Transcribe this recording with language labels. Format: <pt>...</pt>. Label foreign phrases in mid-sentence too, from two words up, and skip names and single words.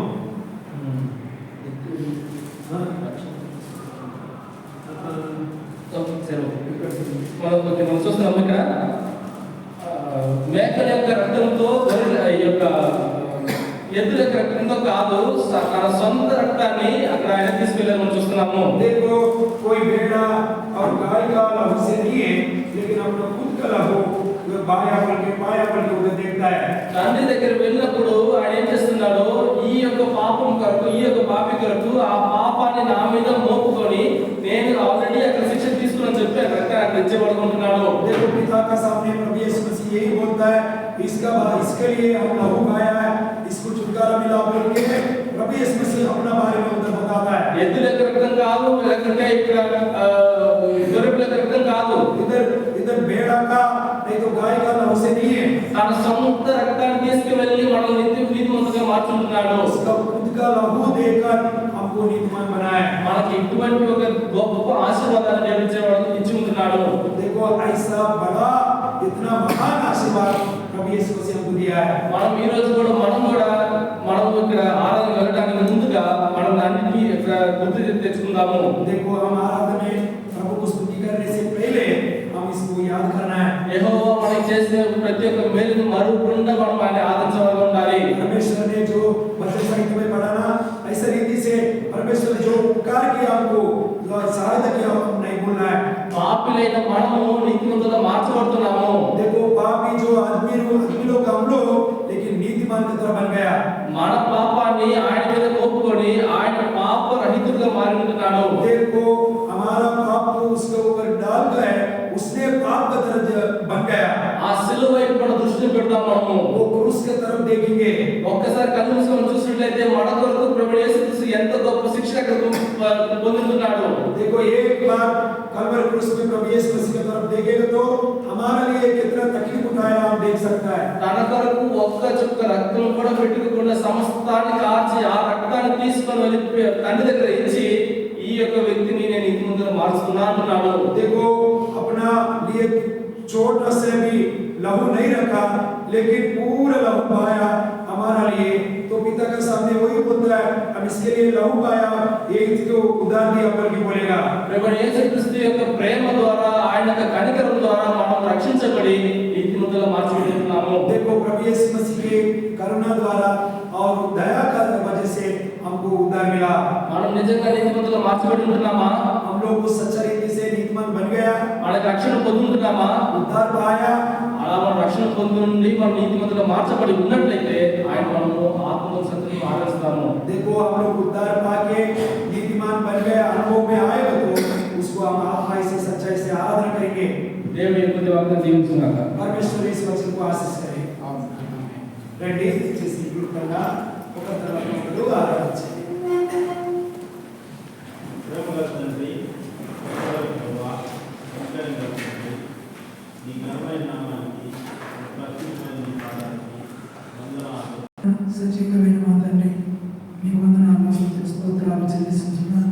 <te>మనం చూస్తున్నాం ఇక్కడ మేకల యొక్క రక్తంతో యొక్క ఎద్దుల యొక్క రక్తంతో కాదు, తన సొంత రక్తాన్ని అక్కడ ఆయన తీసుకెళ్ళాలని మనం చూస్తున్నాము.</te> <hi>देखो कोई भेड़ा और गाय का लहू से नहीं है, लेकिन अपना खुद का लहू जो बाया बल के पाया बल के उधर देखता है.</hi> <te>తండ్రి దగ్గర వెళ్ళినప్పుడు ఆయన ఏం చేస్తున్నాడో, ఈ యొక్క పాపం కొరకు, ఈ యొక్క పాపి కొరకు ఆ పాపాన్ని నా మీద మోపుకొని నేను ఆల్రెడీ అక్కడ శిక్ష తీసుకుని చెప్పి రక్తాన్ని తెచ్చబడుకుంటున్నాడు.</te> <hi>देखो पिता का सामने प्रभु यीशु मसीह यही बोलता है, इसके लिए हम लहू बहाया है, इसको छुटकारा मिला बोल के प्रभु यीशु मसीह अपना बारे में उधर बताता है.</hi> <te>ఎద్దుల రక్తం కాదు, లేకుంటే ఇక్కడ గొర్రెల రక్తం కాదు,</te> <hi>इधर भेड़ा का नहीं तो गाय का लहू से नहीं है.</hi> <te>తన సొంత రక్తాన్ని తీసుకువెళ్ళి మనల్ని నీతిమంతులుగా మార్చుకుంటున్నాడు.</te> <hi>उसका खुद का लहू देकर हमको नीतिमान बनाया.</hi> <te>మనకి ఇటువంటి ఒక గొప్ప ఆశీర్వాదాన్ని ఇచ్చి ఉంటున్నాడు.</te> <hi>देखो ऐसा बड़ा इतना महान आशीर्वाद प्रभु यीशु मसीह हमको दिया है.</hi> <te>మనం ఈ రోజు కూడా మనం ఇక్కడ ఆరాధన వెళ్ళడానికి ముందుగా మనం అన్నిటినీ ఇక్కడ గుర్తు తెచ్చుకుందాము.</te> <hi>देखो हम आराधना में प्रभु को स्तुति करने से पहले हम इसको याद करना है.</hi> <te>యెహోవా మనకి చేసిన ప్రతి ఒక్క మేలును మరువకుండా మనం ఆయన ఆరాధించవలసి ఉండాలి.</te> <hi>परमेश्वर ने जो वचन साहित्य में पढ़ा ना, ऐसा रीति से परमेश्वर ने जो उपकार किया हमको, जो सहायता किया हम नहीं भूलना है.</hi> <te>పాపులైన మనము నీతిమంతులుగా మార్చబడుతున్నాము.</te> <hi>देखो पापी जो आदमी लोग हम लोग लेकिन नीतिमान की तरह बन गया.</hi> <te>మన పాపాన్ని ఆయన మీద మోపుకొని ఆయన పాప రహితుడుగా మారి ఉంటున్నాడు.</te> <hi>देखो हमारा पाप को उसके ऊपर डाल गए, उसने पाप का तरफ बन गया.</hi> <te>ఆ సిలువ వైపు మన దృష్టిని పెడదాం. మనము</te> <hi>वो क्रूस की तरफ देखेंगे.</hi> <te>ఒక్కసారి కళ్ళు మూసుకొని చూసినట్లయితే మన కొరకు ప్రభు యేసుక్రీస్తు ఎంత గొప్ప శిక్ష పొందుతున్నాడు.</te> <hi>देखो एक बार कलवरी क्रूस में प्रभु यीशु मसीह की तरफ देखेंगे तो हमारे लिए कितना तकलीफ उठाया हम देख सकता है.</hi> <te>తన కొరకు ఒక్క చుక్క రక్తం కూడా పెట్టుకోకుండా సమస్తాన్ని కార్చి ఆ రక్తాన్ని తీసుకొని వెళ్ళి తండ్రి దగ్గర ఇచ్చి ఈ యొక్క వ్యక్తిని నేను నీతిమంతులుగా మారుస్తున్నా అంటున్నాడు.</te> <hi>देखो अपना लिए छोटा से भी लहू नहीं रखा, लेकिन पूरा लहू बहाया हमारा लिए. तो पिता के सामने वही बोलता है, हम इसके लिए लहू बहाया, ये इसको उदाहरण दिया करके बोलेगा.</hi> <te>ప్రభు యేసుక్రీస్తు యొక్క ప్రేమ ద్వారా, ఆయన యొక్క కనికరం ద్వారా మనం రక్షించబడి నీతిమంతులుగా మార్చబడుతున్నాము.</te> <hi>देखो प्रभु यीशु मसीह के करुणा द्वारा और दया का वजह से हमको उद्धार मिला.</hi> <te>మనం నిజంగా నీతిమంతులుగా మార్చబడి ఉంటున్నామా?</te> <hi>हम लोग को सच्चा रीति से नीतिमान बन गया,</hi> <te>మనకు రక్షణ పొందుతున్నామా?</te> <hi>उद्धार पाया.</hi> <te>అలా మనం రక్షణ పొందుండి మనం నీతిమంతులుగా మార్చబడి ఉన్నట్లయితే ఆయన మనము ఆత్మలో సత్యంలో ఆరాధిస్తాము.</te> <hi>देखो हम लोग उद्धार पाके नीतिमान बन गए, अनुभव में आएगा तो उसको हम आत्मा से सच्चाई से आराधना करेंगे.</hi> <te>దేవుడు ఈ కొద్ది వాగ్దానం దీవించుగాక.</te> <hi>परमेश्वर इस वचन को आशीष करे.</hi> <te>రండి చేసి గురుతంగా ఒక తర్వాత ఒకరు ఆరాధించండి. సజీవమైన మా తండ్రి, మీ వందనాలు స్తోత్రాలు చెల్లిస్తున్నాను.</te>